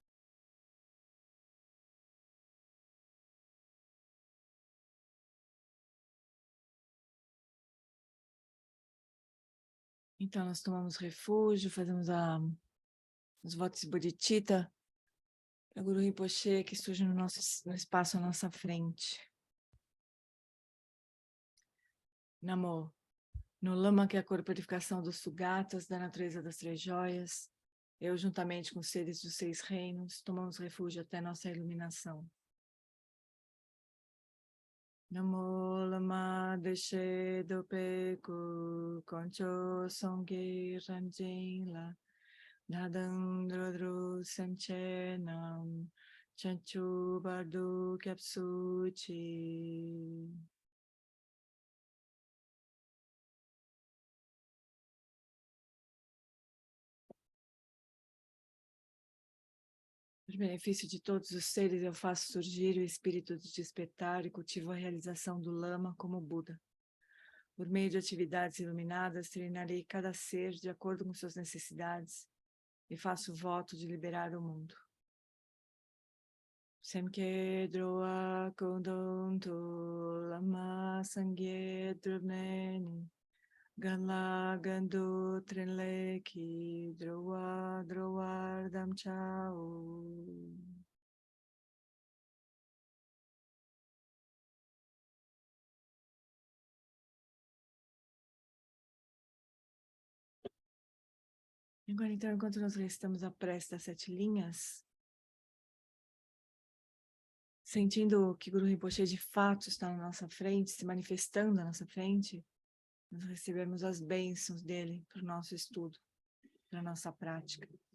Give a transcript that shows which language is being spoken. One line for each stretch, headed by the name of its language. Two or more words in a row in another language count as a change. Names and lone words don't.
Portuguese: Então, nós tomamos refúgio, fazemos os votos de Bodhicitta, o Guru Rinpoche que surge no espaço à nossa frente.
Tibetan: Namo.
Portuguese: No Lama, que é a corporificação dos Sugatas, da natureza das três joias, eu, juntamente com os seres dos 6 reinos, tomamos refúgio até nossa iluminação.
Tibetan: ན་མོ། བླ་མ་བདེ་གཤེགས་འདུས་པའི་སྐུ། དཀོན་མཆོག་གསུམ་གྱི་རང་བཞིན་ལ། བདག་དང་འགྲོ་དྲུག་སེམས་ཅན་རྣམས། བྱང་ཆུབ་བར་དུ་སྐྱབས་སུ་མཆི.
Portuguese: Por benefício de todos os seres, eu faço surgir o espírito de despertar e cultivo a realização do Lama como Buda. Por meio de atividades iluminadas, treinarei cada ser de acordo com suas necessidades e faço o voto de liberar o mundo.
Tibetan: སེམས་བསྐྱེད་འགྲོ་བ་ཀུན་དོན་དུ། བླ་མ་སངས་རྒྱས་སྒྲུབ་པ་ནི། གང་ལ་གང་འདུལ་ཕྲིན་ལས་ཀྱིས། འགྲོ་བ་འགྲོལ་བར་དམ་བཅའོ.
Portuguese: Agora, então, enquanto nós restamos a prece das 7 linhas, sentindo que Guru Rinpoche de fato está na nossa frente, se manifestando na nossa frente, nós recebemos as bênçãos dele para o nosso estudo, para a nossa prática.